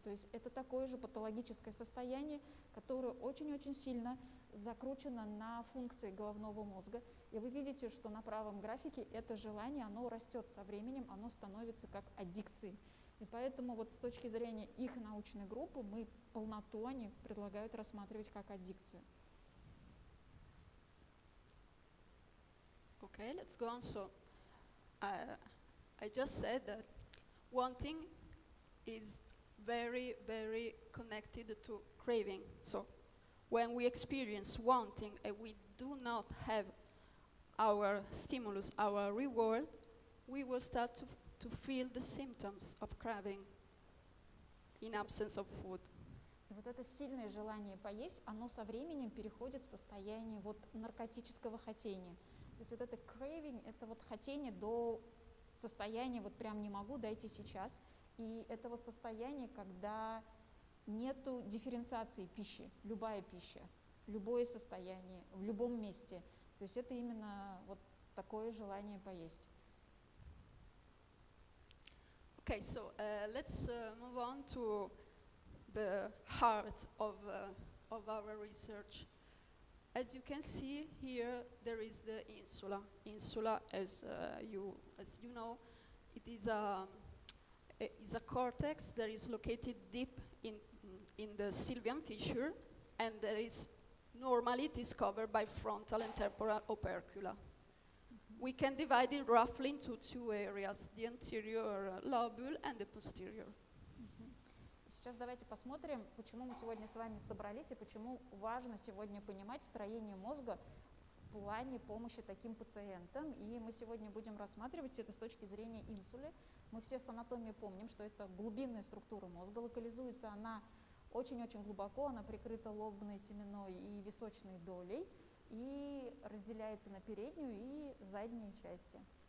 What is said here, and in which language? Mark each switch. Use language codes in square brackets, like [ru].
[ru] То есть это такое же патологическое состояние, которое очень-очень сильно закручено на функции головного мозга. И вы видите, что на правом графике это желание, оно растет со временем, оно становится как аддикцией. И поэтому вот с точки зрения их научной группы мы полноту они предлагают рассматривать как аддикцию. [en] Okay, let's go on. So, I just said that wanting is very, very connected to craving. So, when we experience wanting and we do not have our stimulus, our reward, we will start to feel the symptoms of craving in absence of food. [ru] И вот это сильное желание поесть, оно со временем переходит в состояние вот наркотического хотения. То есть вот это craving, это вот хотение до состояния вот прям не могу, дайте сейчас. И это вот состояние, когда нету дифференциации пищи, любая пища, любое состояние, в любом месте. То есть это именно вот такое желание поесть. [en] Okay, so let's move on to the heart of our research. As you can see here, there is the insula. Insula, as you know, it is a cortex that is located deep in the sylvian fissure, and that is normally it is covered by frontal and temporal opercula. We can divide it roughly into two areas, the anterior lobule and the posterior. [ru] Сейчас давайте посмотрим, почему мы сегодня с вами собрались и почему важно сегодня понимать строение мозга в плане помощи таким пациентам. И мы сегодня будем рассматривать это с точки зрения инсулы. Мы все с анатомией помним, что это глубинная структура мозга, локализуется она очень-очень глубоко, она прикрыта лобной, теменной и височной долей и разделяется на переднюю и задние части.